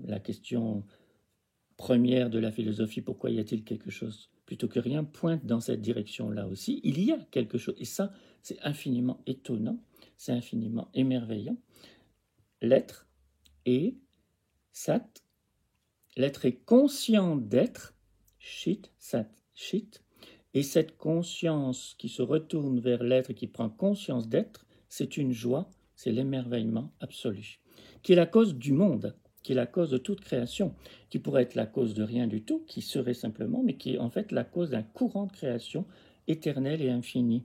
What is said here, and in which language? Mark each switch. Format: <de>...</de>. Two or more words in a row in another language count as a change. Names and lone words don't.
<fr>La question première de la philosophie, pourquoi y a-t-il quelque chose plutôt que rien, pointe dans cette direction-là aussi. Il y a quelque chose. Et ça, c'est infiniment étonnant, c'est infiniment émerveillant. L'être est sat. L'être est conscient d'être,</fr> <sa>चित्, सत्, चित्,</sa> <fr>et cette conscience qui se retourne vers l'être et qui prend conscience d'être, c'est une joie, c'est l'émerveillement absolu, qui est la cause du monde, qui est la cause de toute création, qui pourrait être la cause de rien du tout, qui serait simplement, mais qui est en fait la cause d'un courant de création éternel et infini.</fr>